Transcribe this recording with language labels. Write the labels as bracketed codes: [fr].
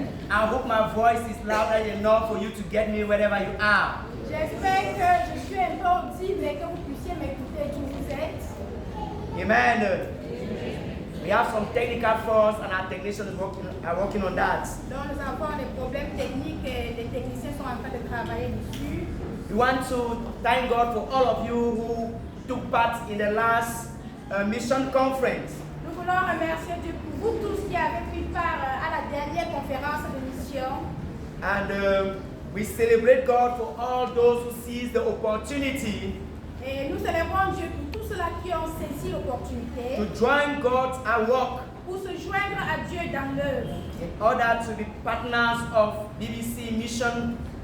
[en] I hope my voice is louder enough for you to get me wherever you are. [fr] J'espère que je suis un peu audible et que vous puissiez m'écouter d'où vous êtes. [en] Amen. We have some technical faults and our technicians are working on that. [fr] Donc nous avons des problèmes techniques et les techniciens sont en train de travailler dessus. [en] We want to thank God for all of you who took part in the last mission conference. [fr] Nous voulons remercier Dieu pour vous tous qui avez pris part à la dernière conférence de mission. [en] And we celebrate God for all those who seize the opportunity [fr] Et nous célébrons Dieu pour tous ceux-là qui ont saisi l'opportunité [en] to join God and work [fr] pour se joindre à Dieu dans l'œuvre. [en] in order to be partners of BBC Mission.